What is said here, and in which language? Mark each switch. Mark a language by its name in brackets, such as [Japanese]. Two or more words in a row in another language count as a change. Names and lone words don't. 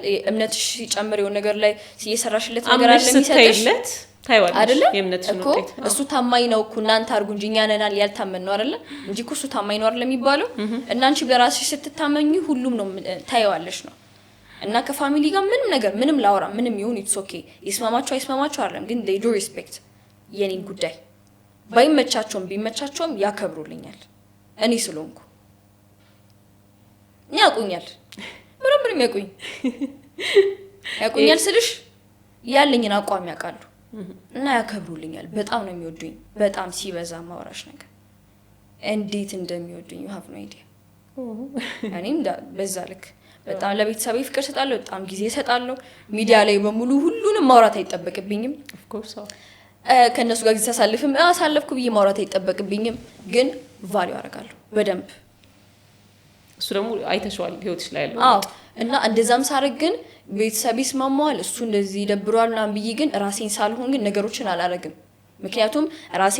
[Amharic] እምነትሽ ሲጨምር የሆነ ነገር ላይ እየሰራሽለት ነገር አለ የሚሰጥሽ አይደለ? የእምነትሽን ውጤት እሱ ታማኝ ነው እኮ እናንተ አርጉ እንጂ እኛ ነን ያልታመን ነው አይደለ? እንጂ እኮ እሱ ታማኝ ነው አይደል የሚባለው። እና አንቺ በራስሽ ስትታመኚ ሁሉም ነው ታይዋለሽ ነው። እና ከፋሚሊ ጋር ምንም ነገር ምንም ላውራ ምንም ይሁን [English] It's okay። [Amharic] ይስማማቸው አይስማማቸው አይደለም፣ ግን [English] they do respect [Amharic] የኔን ጉዳይ። ባይመቻቸውም ቢመቻቸውም ያከብሩልኛል እኔ ስለሆንኩ። ያቁኛል ምንም ያቁኛል ስልሽ ያለኝን አቋም ያውቃሉ እና ያከብሩልኛል። በጣም ነው የሚወዱኝ። በጣም ሲበዛ ማውራሽ ነገር እንዴት እንደሚወዱኝ [English] you have no idea። [Amharic] እኔም በዛ ልክ በጣም ለቤተሰቤ ፍቅር ሰጣለሁ፣ በጣም ጊዜ ሰጣለሁ። ሚዲያ ላይ በሙሉ ሁሉንም ማውራት አይጠበቅብኝም። [English] of course [Amharic] ከነሱ ጋር ጊዜ አሳልፍኩ ብዬ ማውራት አይጠበቅብኝም፣ ግን ቫልዩ አደርጋለሁ በደንብ። እሱ ደግሞ አይተሽዋል ህይወትሽ ላይ ያለው። አዎ እና እንደዛም ሳረግ ግን ቤተሰብ ይስማማዋል እሱ እንደዚህ ይደብሯል ምናምን ብዬ ግን ራሴን ሳልሆን ግን ነገሮችን አላረግም። ምክንያቱም ራሴን